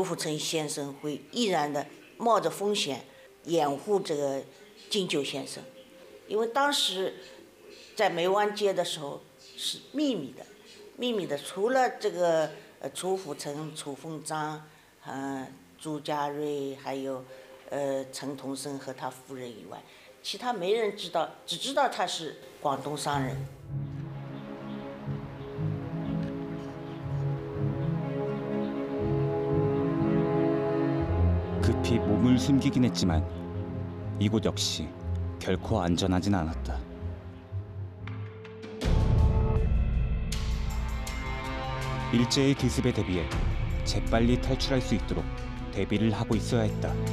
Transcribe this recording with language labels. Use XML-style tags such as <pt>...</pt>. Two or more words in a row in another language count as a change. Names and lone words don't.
<zh>辅成先生会毅然的冒着风险掩护这个金九先生，因为当时在梅湾街的时候是秘密的，除了这个楚辅成、楚凤章、朱家瑞还有陈同生和他夫人以外，其他没人知道，只知道他是广东商人。</zh> <ko>급히 몸을 숨기긴 했지만 이곳 역시 결코 안전하진 않았다. 일제의 기습에 대비해 재빨리 탈출할 수 있도록 대비를 하고 있어야 했다.</ko>